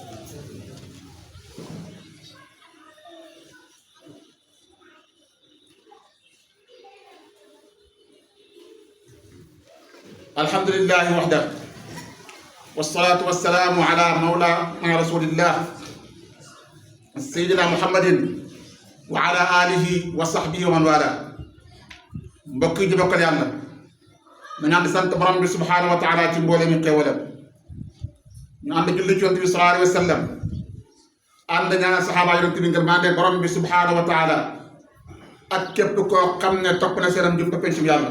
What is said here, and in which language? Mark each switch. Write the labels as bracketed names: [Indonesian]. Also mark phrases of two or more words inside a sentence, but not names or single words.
[Arabic] الحمد لله وحده، والصلاة والسلام على مولانا رسول الله سيدنا محمد وعلى آله وصحبه ومن والاه. [Wolof] mbokk yi ñu bokkal yàlla, nañu ànd sant borom bi [Arabic] سبحانه وتعالى [Wolof] ci mboole mi xéewalam, ñu ànd julli ci Yonent bi [Arabic] صلى الله عليه وسلم, [Wolof] ànd ñaanal saxaaba Yonent bi ngir mande borom bi [Arabic] سبحانه وتعالى [Wolof] ak képp koo xam ne topp na seenam jub toppee ci yàlla.